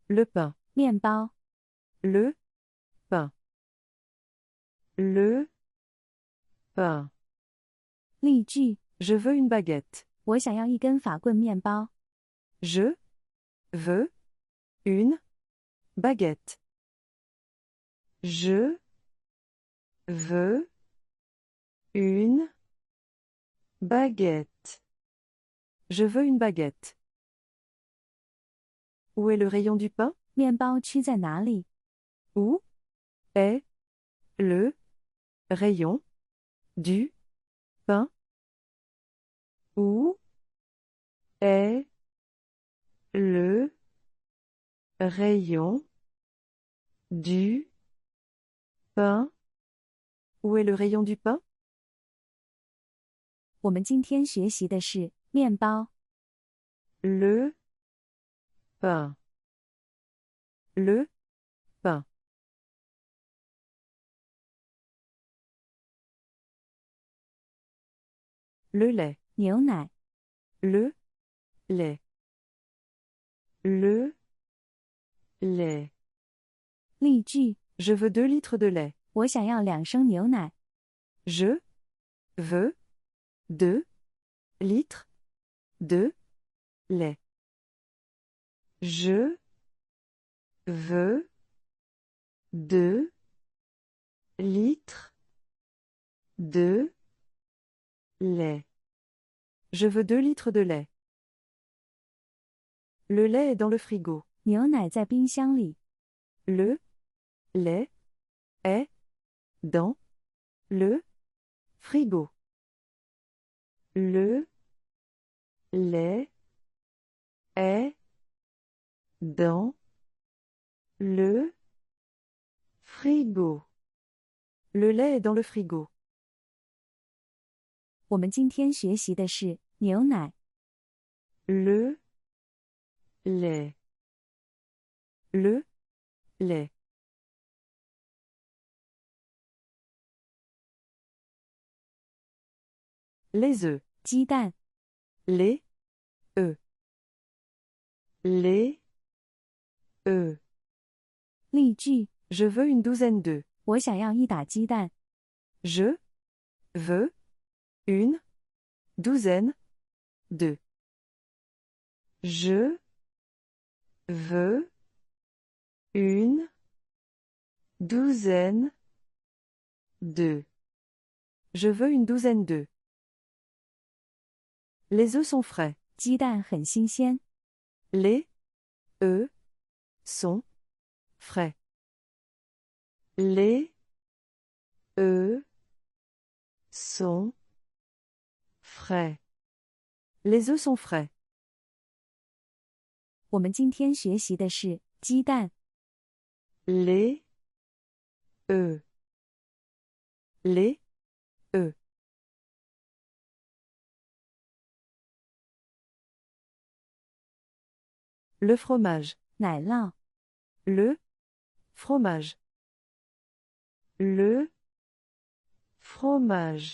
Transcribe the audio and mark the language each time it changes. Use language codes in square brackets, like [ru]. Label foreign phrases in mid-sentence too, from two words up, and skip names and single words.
[fr] Le pain. [zh] 面包。 [fr] Le pain. Le pain. [zh] 例句： [fr] Je veux une baguette. [zh] 我想要一根法棍面包。 [fr] Je veux une baguette. Je veux une baguette. Je veux une baguette. Où est le rayon du pain? [zh] 面包区在哪里？ [fr] Où est le rayon du pain? Où est le rayon du pain? Où est le rayon du pain? [zh] 我们今天学习的是面包。 [fr] Le pain. Le pain. Le lait. [zh] 牛奶。 [fr] Le lait. Le lait. [zh] 例句： [fr] Je veux 2 litres de lait. [zh] 我想要2升牛奶。 [fr] Je veux 2 litres de lait. Je veux 2 litres de lait. Je veux 2 litres de lait. Le lait est dans le frigo. [zh] 牛奶在冰箱里。 [fr] Le lait est dans le frigo. Le lait est dans le frigo. Le lait est dans le frigo. [zh] 我们今天学习的是牛奶。 [fr] Le lait. Le lait. Les œufs. [zh] 鸡蛋。 [fr] Les œufs. Les œufs. [zh] 例句： [fr] Je veux une douzaine d'œufs. [zh] 我想要一打鸡蛋。 [fr] Je veux une douzaine d'œufs. Je veux une douzaine d'œufs. Je veux une douzaine d'œufs. Les œufs sont frais. [zh] 鸡蛋很新鲜。 [fr] Les œufs sont frais. Les œufs sont frais. Les œufs sont frais. [zh] 我们今天学习的是鸡蛋。 [fr] Les œufs. Les œufs. Le fromage. [zh] 奶酪。 [fr] Le fromage. Le fromage.